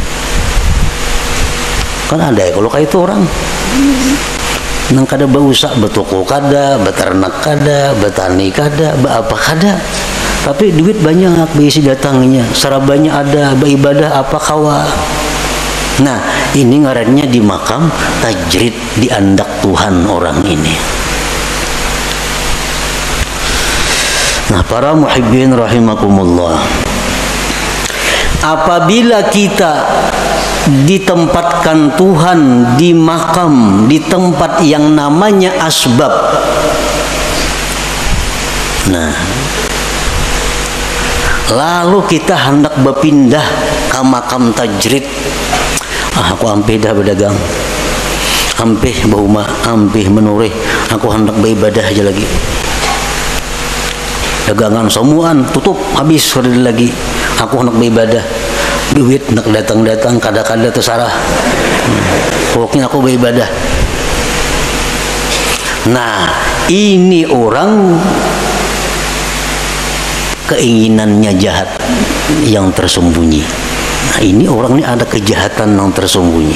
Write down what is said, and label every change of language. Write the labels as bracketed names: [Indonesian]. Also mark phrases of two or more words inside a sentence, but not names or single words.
[Banjar] Kan ada ya kalau kayak itu orang nang kada berusaha, betoko kada, beternak kada, betani kada, apa kada, tapi duit banyak beisi datangnya, sarabanya ada, beribadah apa kawa. Nah, ini ngarannya di makam tajrid, diandak Tuhan orang ini. [Indonesian] Nah, [Arabic] para muhibbin rahimakumullah, [Indonesian] apabila kita ditempatkan Tuhan di makam, di tempat yang namanya asbab, nah lalu kita hendak berpindah ke makam tajrid. [Banjar] Aku ampih dah berdagang, ampih bahuma, ampih menurih, aku hendak beribadah aja lagi. Dagangan semuaan tutup habis lagi, aku hendak beribadah. Duit hendak datang kada-kada terserah. [Indonesian] Pokoknya aku beribadah. Nah, ini orang keinginannya jahat yang tersembunyi. Nah, ini orang ini ada kejahatan yang tersembunyi.